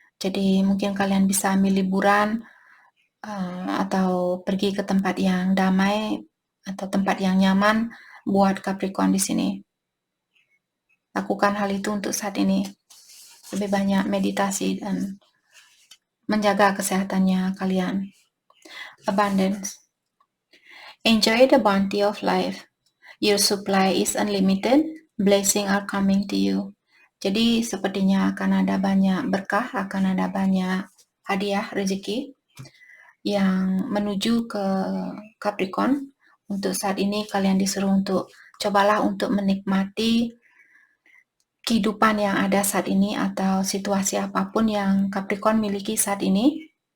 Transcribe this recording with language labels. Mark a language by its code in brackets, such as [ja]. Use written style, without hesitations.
[id] Jadi mungkin kalian bisa ambil liburan, atau pergi ke tempat yang damai atau tempat yang nyaman buat Capricorn di sini. Lakukan hal itu untuk saat ini. Lebih banyak meditasi dan menjaga kesehatannya kalian. [en] Abundance. Enjoy the bounty of life. Your supply is unlimited. Blessings are coming to you. [id] Jadi sepertinya akan ada banyak berkah, akan ada banyak hadiah rezeki yang menuju ke Capricorn. Untuk saat ini kalian disuruh untuk cobalah untuk menikmati kehidupan yang ada saat ini atau situasi apapun yang Capricorn miliki saat ini.